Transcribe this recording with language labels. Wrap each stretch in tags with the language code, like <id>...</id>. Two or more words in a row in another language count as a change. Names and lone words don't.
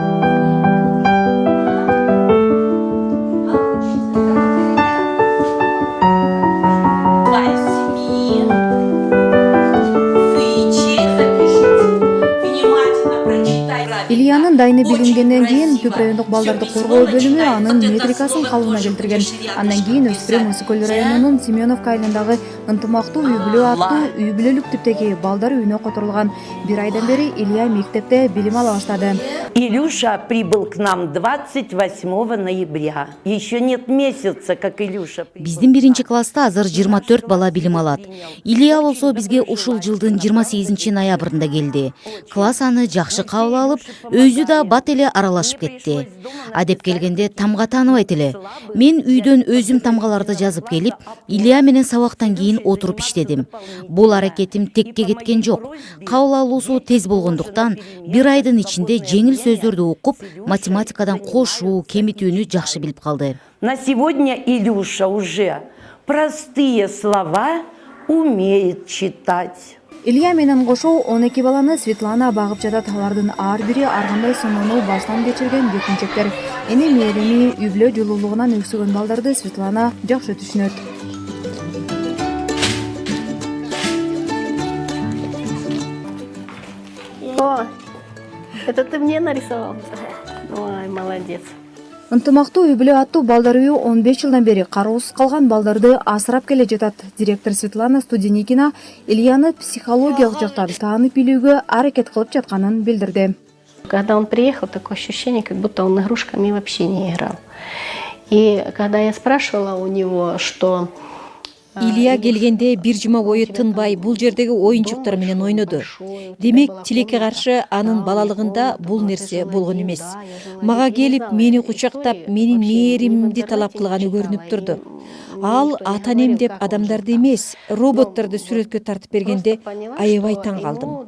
<ky>Ильянын дайыны билингенден кийин Түп райондук балдарды коргоо бөлүмү анын метрикасын калыбына келтирген. Андан кийин өспүрүм Ысык Көл районунун Семеновка айылындагы ынтымактуу үй бүлө аттуу үй бүлөлүк типтеги балдар үйүнө которулган. Бир айдан бери Илья мектепте билим ала баштады.</ky> <ru>Илюша прибыл к нам 28 ноября. Еще нет месяца, как Илюша.</ru> <ky>Биздин 1-класста азыр 24 бала билим алат. Илья болсо бизге ушул жылдын 28 ноябрында келди. Класс аны жакшы кабыл алып, өзү да бат эле аралашып кетти. Адеп келгенде тамга тааныбайт эле. Мен үйдөн өзүм тамгаларды жазып келип, Илья менен сабактан кийин отуруп иштедим. Бул аракетим текке кеткен жок. Кабыл алуусу тез болгондуктан бир айдын ичинде жеңил сөздөрдү окуп, математикадан кошуу, кемитүүнү жакшы билип калды.</ky> <ru>На сегодня Илюша уже простые слова умеет читать.</ru> <ky>Илья менен кошо 12 баланы Светлана багып жатат. Алардын ар бири ар кандай сыноону баштан кечирген жетинчектер. Эне мээрими, үй бүлө жылуулугунан өксүгөн балдарды Светлана жакшы түшүнөт. Ой,</ky> <ru>это ты мне нарисовал? Ой, молодец.</ru> <ky>Ынтымактуу үй бүлө аттуу балдар үйү 15 жылдан бери кароосуз калган балдарды асырап келе жатат. Директор Светлана Студеникина Ильяны психологиялык жактан таанып билүүгө аракет кылып жатканын билдирди.</ky> <ru>Когда он приехал, такое ощущение, как будто он игрушками вообще не играл. И когда я спрашивала у него, что...</ru> <ky>Илья келгенде бир жума бою тынбай бул жердеги оюнчуктар менен ойноду. Демек, тилекке каршы анын балалыгында бул нерсе болгон эмес. Мага келип, мени кучактап, менин мээримимди талап кылганы көрүнүп турду. Ал ата-энем деп адамдарды эмес, роботторду сүрөткө тартып бергенде аябай таң калдым.</ky>